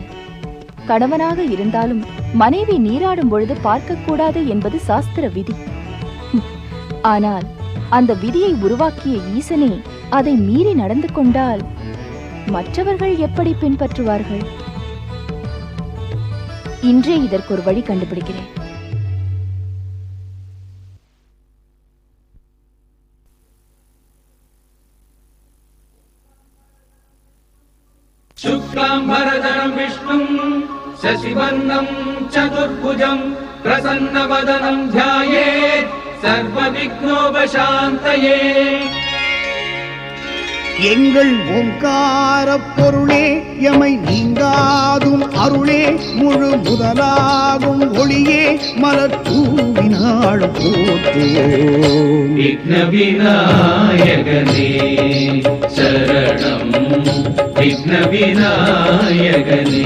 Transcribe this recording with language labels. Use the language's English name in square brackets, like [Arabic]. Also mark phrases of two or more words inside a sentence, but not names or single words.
[Tamil] கணவனாக இருந்தாலும் மனைவி நீராடும் பொழுது பார்க்கக்கூடாது என்பது சாஸ்திர விதி. ஆனால் அந்த விதியை உருவாக்கிய ஈசனே அதை மீறி நடந்து கொண்டால் மற்றவர்கள் எப்படி பின்பற்றுவார்கள்? இன்றே இதற்கு ஒரு வழி கண்டுபிடிக்கிறேன். [Sanskrit] शुक्लाम्बरधरं विष्णुं शशिवर्णं चतुर्भुजं प्रसन्नवदनं ध्यायेत् सर्वविघ्नोपशान्तये. [Tamil] எங்கள் ஓங்கார பொருளே எமை நீங்காதும் அருளே முழு முதலாகும் ஒளியே மலர் தூவினாள் போற்றுவோம். விக்ன விநாயகனே சரணம் விக்ன விநாயகனே.